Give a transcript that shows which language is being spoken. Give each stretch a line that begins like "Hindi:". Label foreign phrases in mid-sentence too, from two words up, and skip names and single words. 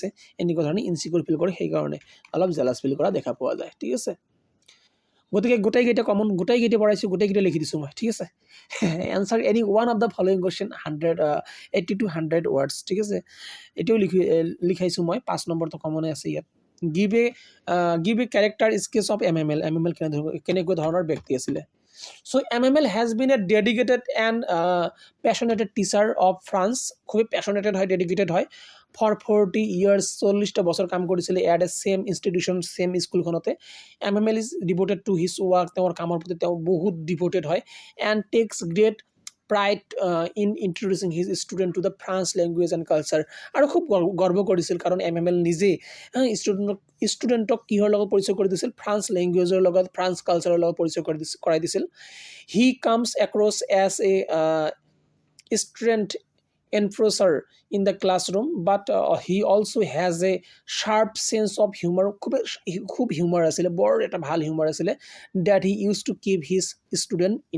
Assamese: এনেকুৱা ধৰণে ইনচিকিউৰ ফিল কৰে সেইকাৰণে অলপ
English: jealous feel
Assamese: কৰা দেখা পোৱা যায় ঠিক আছে গতিকে গোটেইকেইটা কমন গোটেইকেইটা পঢ়াইছোঁ গোটেইকেইটা লিখি দিছোঁ মই ঠিক আছে
English: answer any one of the following question 80 to 100 words
Assamese: ঠিক আছে এতিয়াও লিখাইছোঁ মই 5 নম্বৰটো কমনে আছে ইয়াত
English: give a character sketch of MML
Assamese: কেনেকুৱা ধৰণৰ ব্যক্তি আছিলে
English: So MML has been a dedicated and passionate teacher of France.
Assamese: খুবই passionate হয় dedicated হয়
English: for 40 years
Assamese: 40টা বছৰ কাম কৰিছিলে
English: at a same institution
Assamese: same স্কুলখনতে
English: MML is devoted to his work
Assamese: তেওঁৰ কামৰ প্ৰতি তেওঁ বহুত devoted হয়
English: and takes great pride in introducing his student to the French language and culture
Assamese: আৰু খুব গৰ্ব কৰিছিল কাৰণ MML নিজে ষ্টুডেণ্টক কিহৰ লগত পৰিচয় কৰি দিছিল
English: France language
Assamese: লগত
English: France culture
Assamese: লগত পৰিচয় কৰাই দিছিল
English: he comes across as a student enforcer in the classroom but he also has a sharp sense of humour
Assamese: খুব হিউমাৰ আছিলে বৰ এটা ভাল হিউমাৰ আছিলে
English: that he use to keep his student